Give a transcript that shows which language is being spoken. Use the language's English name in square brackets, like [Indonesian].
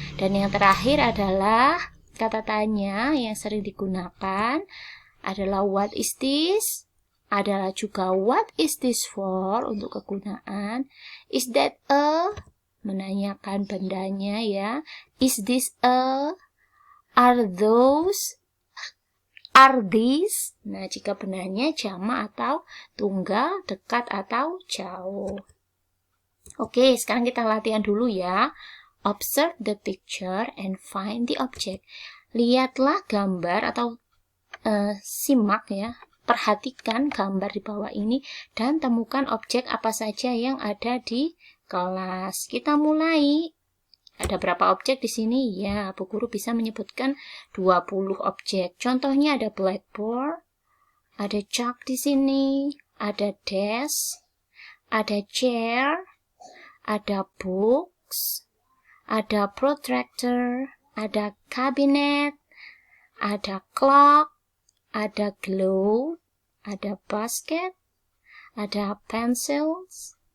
[Indonesian] Dan yang terakhir adalah kata tanya yang sering digunakan adalah [English] what is this, [Indonesian] adalah juga [English] what is this for [Indonesian] untuk kegunaan, [English] is that a, [Indonesian] menanyakan bendanya ya, [English] is this a, are those, are these. [Indonesian] Nah, jika bendanya jamak atau tunggal, dekat atau jauh. Oke, sekarang kita latihan dulu ya. [English] Observe the picture and find the object. [Indonesian] Lihatlah gambar atau simak ya. Perhatikan gambar di bawah ini dan temukan objek apa saja yang ada di kelas. Kita mulai. Ada berapa objek di sini? Ya, Bu Guru bisa menyebutkan 20 objek. Contohnya ada blackboard, ada chalk di sini, ada desk, ada chair, ada books, ada protractor, ada cabinet, ada clock, ada globe, ada basket, ada pencils,